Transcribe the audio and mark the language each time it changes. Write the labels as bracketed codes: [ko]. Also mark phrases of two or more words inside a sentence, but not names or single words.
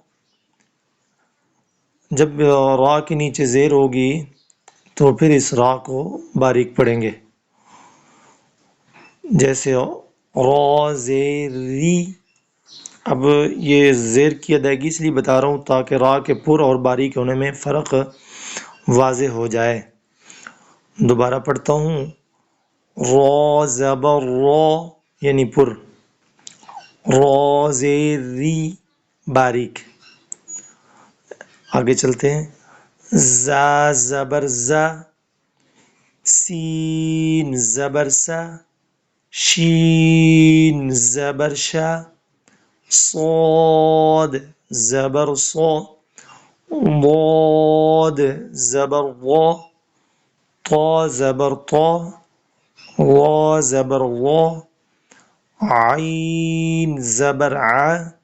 [ur] جب را کے نیچے زیر ہوگی تو پھر اس را کو باریک پڑھیں گے، جیسے را زیر ری۔ اب یہ زیر کی ادائیگی اس لیے بتا رہا ہوں تاکہ را کے پر اور باریک ہونے میں فرق واضح ہو جائے۔ دوبارہ پڑھتا ہوں۔ را زبر را یعنی پر، را زیر ری باریک۔ آگے چلتے ہیں۔ زا زبر زا، سین زبر سا، شین زبر شا، صاد زبر صا، ضاد زبر ضا، طا زبر طا، وا زبر وا، عین زبر ع،